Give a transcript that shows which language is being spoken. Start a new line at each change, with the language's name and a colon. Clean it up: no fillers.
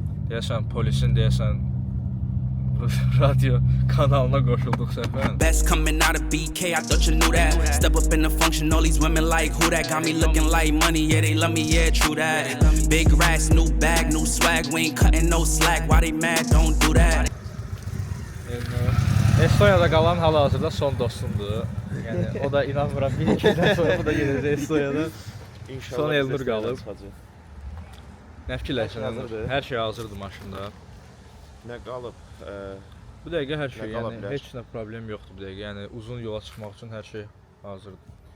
Azerbaijani: Deyəsən polisin deyəsən radyo kanalına qoşulduq səfər.
English: Best coming out of BK, I thought you knew that. Step up in the function, all these women like who that got me looking like money, yeah they love me, yeah true that. Big racks, new bag, new swag, we ain't cutting no slack. Why they mad? Don't do that.
Azerbaijani: Estonya'da qalan hal-hazırda son dostumdur. Yəni o da inanmıram 1-2 ildən sonra bu da gedəcək Estonya'da. İnşallah. Son Elnur qalıb. Nə fikirləşirsən Elnur? Hər şey hazırdır maşında. Nə qalıb? Bu dəqiqə hər şey, yəni heç nə problem yoxdur bu dəqiqə. Yəni uzun yola çıxmaq üçün hər şey hazırdır.